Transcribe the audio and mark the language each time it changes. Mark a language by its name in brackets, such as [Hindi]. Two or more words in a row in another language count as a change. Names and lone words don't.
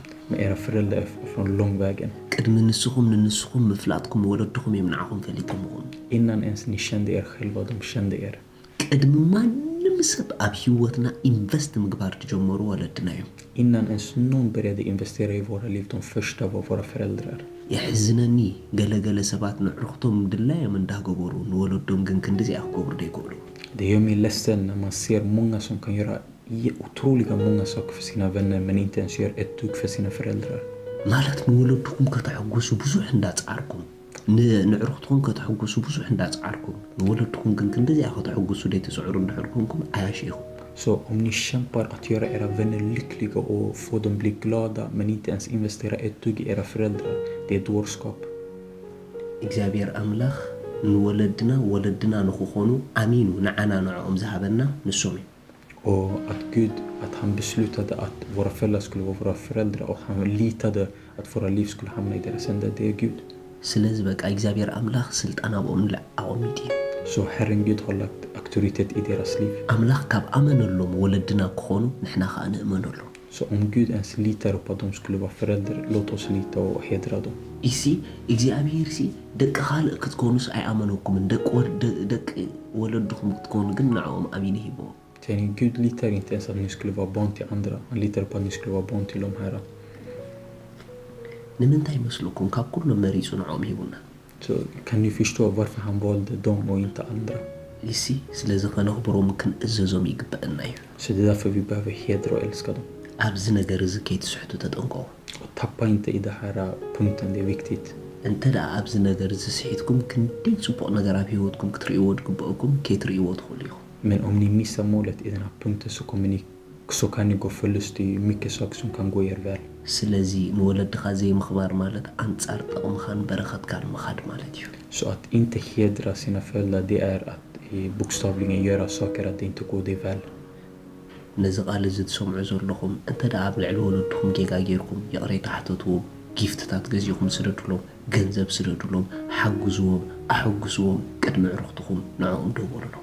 [Swedish] men era föräldrar är från långvägen. [Tigrinya] ቅድሚ ንስኹም ንንስኹም ምፍላጥኩም ወለድኹም እዮም ንዓኹም ፈሊጦምኹም [Swedish] Innan ens ni kände er själva, de kände er. [Tigrinya] ቅድሚ ማንም ሰብ ኣብ ህይወትና ኢንቨስት ምግባር ትጀመሩ ወለድና እዮም [Swedish] Innan ens någon började investera i våra liv, de första var våra föräldrar. [Tigrinya] يحزنني ገለገለ ሰባት ንዕሩኽቶም ድላዮም እንዳገበሩ ንወለዶም ግን ክንዲዚኣ ክገብሩ ደይገብሩ [Swedish] Det gör mig ledsen när man ser många som kan göra otroliga många saker för sina vänner, men inte ens gör ett dugg för sina föräldrar. [Tigrinya] ማለት ንወለድኩም ከተሐጉሱ ብዙሕ እንዳጻርኩም ንዕሩኽትኩም ከተሐጉሱ ብዙሕ እንዳጻርኩም ንወለድኩም ግን ክንዲዚኣ ከተሐጉሱ ደይ ትስዕሩ እንድሕርኩምኩም ኣያሽኢኹም [Swedish] Så om ni kämpar att göra era vänner lyckliga och få dem bli glada, men inte ens investera ett dugg i era föräldrar, det är dårskap. [Tigrinya] እግዚአብሔር ኣምላኽ ንወለድና ወለድና ንኽኾኑ ኣሚኑ ንዓና ንዕኦም ዝሃበና ንሶም እዩ [Swedish] Och att Gud, att han beslutade att våra föräldrar skulle vara våra föräldrar, och han litade att våra liv skulle hamna i deras händer, det är Gud. [Tigrinya] ስለዚ በቃ እግዚአብሔር ኣምላኽ ስልጣን ኣብኦም ኣቐሚጡ እዩ [Swedish] Så Herren Gud har lagt auktoritet i deras liv. [Tigrinya] ኣምላኽ ካብ ኣመነሎም ወለድና ክኾኑ ንሕና ከዓ ንእመነሎም [Swedish] Så om Gud ens litar på att de skulle vara föräldrar, låt oss lita och hedra dem. [Tigrinya] እሲ እግዚኣብሔር ሲ ደቂ ካልእ ክትኮኑስ ኣይኣመነኩምን ደቂ ወለድኹም ክትኮኑ ግን ንዕኦም ኣሚኑ ሂቦም [Swedish] Gud litar inte ens att ni skulle vara barn till andra. Han litar på att ni skulle vara barn till de här. [Tigrinya] ንምንታይ ይመስለኩም ካብ ኩሎም መሪፁ ንዕኦም ሂቡና [Swedish] Så kan ni förstå varför han valde dem och inte andra. [Tigrinya] እሲ ስለዚ ከነኽብሮም ክንእዘዞም ይግበአና እዩ [Swedish] Så det är därför vi behöver hedra och älska dem. [Tigrinya] ኣብዚ ነገር እዚ ከይትስሕቱ ተጠንቀቑ [Swedish] Och tappa inte i den här punkten, det är viktigt. [Tigrinya] እንተ ደኣ ኣብዚ ነገር እዚ ስሒትኩም ክንደይ ፅቡቕ ነገር ኣብ ሂወትኩም ክትርእይዎ ድግብአኩም ከይትርእይዎ ትኽእሉ ኢኹም [Swedish] Men om ni missar målet i den här punkten så kan ni gå förlust i mycket saker som kan gå er väl. [Tigrinya] ስለዚ ንወለድኻ ዘይምኽባር ማለት ኣንጻር ጠቕምኻን በረኸትካን ምኻድ ማለት እዩ [Swedish] Så att inte hedra sina föräldrar, det är att bokstavligen göra saker att det inte går dig väl. [Tigrinya] ነዚ ቃል እዚ ትሰምዑ ዘለኹም እንተ ደኣ ኣብ ልዕሊ ወለድኩም ጌጋ ጌርኩም የቕረይ ካሕተትዎም ጊፍትታት ገዚኹም ስደድሎም ገንዘብ ስደድሎም ሓግዝዎም ኣሕግዝዎም ቅድሚ ዕሩኽትኹም ንዕኦም ደውሉሎም